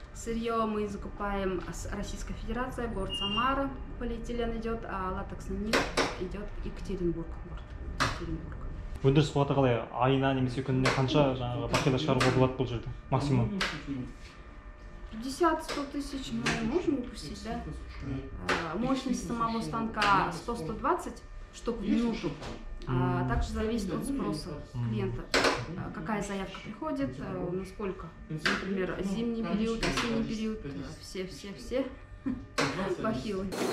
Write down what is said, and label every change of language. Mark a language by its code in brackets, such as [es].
[ru] Сырье мы закупаем с Российской Федерации, город Самара, полиэтилен идет, а латексный нит идет Екатеринбург, город Екатеринбург. [kk] Өндіріс қуаты қалай? Айына немесе күніне қанша бахила шығаруға болады бұл жерде? Максимум? [ru] 50-100 тысяч мы можем выпустить, да? Мощность самого станка 100-120 штук в минуту. Также зависит от спроса клиента. Какая заявка приходит, насколько. Например, зимний период, осенний период, все бахилы.